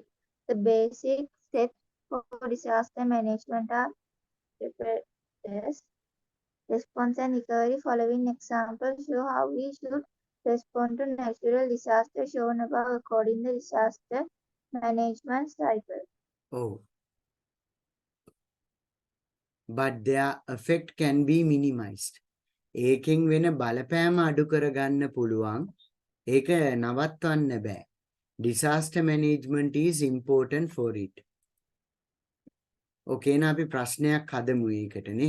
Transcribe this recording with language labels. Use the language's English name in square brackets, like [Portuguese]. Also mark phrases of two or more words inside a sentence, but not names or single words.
[English] The basic steps for disaster management are preparedness, response, and recovery. Following examples show how we should respond to natural disasters shown above according to the disaster management cycle. Oh. But their effect can be minimized. [Sinhala] ඒකෙන් වෙන බලපෑම අඩු කරගන්න පුළුවන්. ඒක නවත්වන්න බෑ. [English] disaster management is important for it. [Sinhala] Okay, na අපි ප්‍රශ්නයක් හදමු ඒකටනේ.